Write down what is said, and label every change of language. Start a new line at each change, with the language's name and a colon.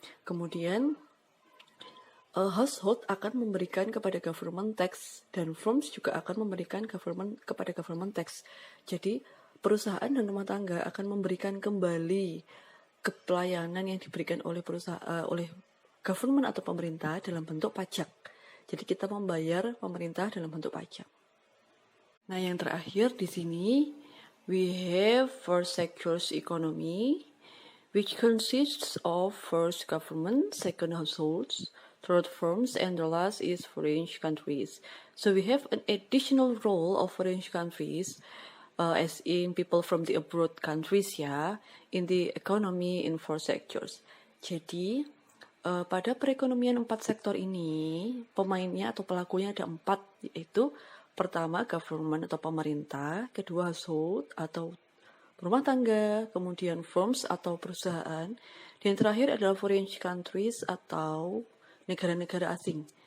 Indonesian: Kemudian household akan memberikan kepada government tax, dan firms juga akan memberikan kepada government tax. Jadi perusahaan dan rumah tangga akan memberikan kembali pelayanan yang diberikan oleh oleh government atau pemerintah dalam bentuk pajak. Jadi kita membayar pemerintah dalam bentuk pajak. Nah, yang terakhir di sini
English: we have four sectors economy, which consists of first government, second households, third firms, and the last is foreign countries. So we have an additional role of foreign countries, as in people from the abroad countries ya, in the economy in 4 sectors.
Indonesian: Jadi pada perekonomian 4 sektor ini, pemainnya atau pelakunya ada 4, yaitu pertama government atau pemerintah, kedua household atau rumah tangga, kemudian firms atau perusahaan, dan yang terakhir adalah foreign countries atau negara-negara asing.